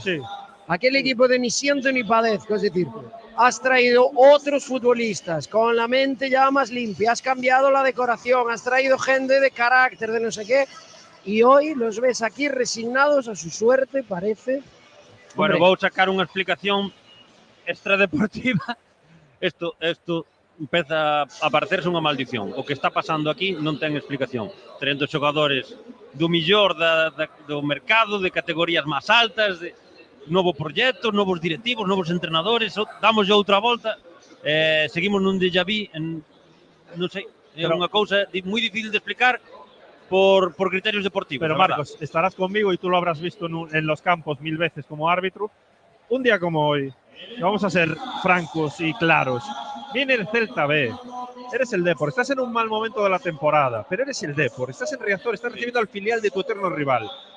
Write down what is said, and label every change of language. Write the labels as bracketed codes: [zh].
[es] Sí. Aquel equipo de ni siento ni padezco, es decir, has traído otros futbolistas con la mente ya más limpia, has cambiado la decoración, has traído gente de carácter, de no sé qué, y hoy los ves aquí resignados a su suerte, parece. Bueno, Hombre, [gl] vou sacar unha explicación extradeportiva. Isto empeza a parecerse unha maldición. O que está pasando aquí non ten explicación. 30 xogadores do millor do mercado, de categorías máis altas, de novo proxecto, novos directivos, novos entrenadores, damos outra volta, seguimos nun déjà vu, non sei, é unha cousa moi difícil de explicar por criterios deportivos. [es] Pero Marcos, estarás conmigo y tú lo habrás visto en los campos 1000 veces como árbitro. Un día como hoy, vamos a ser francos y claros, viene el Celta B, eres el Depor, estás en un mal momento de la temporada, pero eres el Depor, estás en Riazor, estás recibiendo al filial de tu eterno rival.